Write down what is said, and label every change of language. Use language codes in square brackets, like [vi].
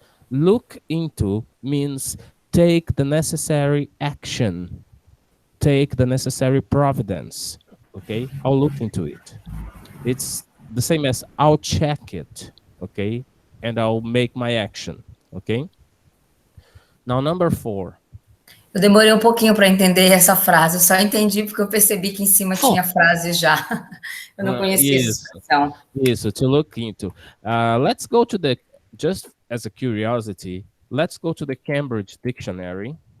[en] Look into means take the necessary action, take the necessary providence, okay? I'll look into it. It's the same as I'll check it, okay? And I'll make my action, okay? Now, number 4. [pt] Eu demorei um pouquinho para entender essa frase, eu só entendi porque eu percebi que em cima tinha frase já. Eu não conhecia essa expressão. [en] Isso, to look into. Let's go to just as a curiosity, Let's go to the Cambridge Dictionary.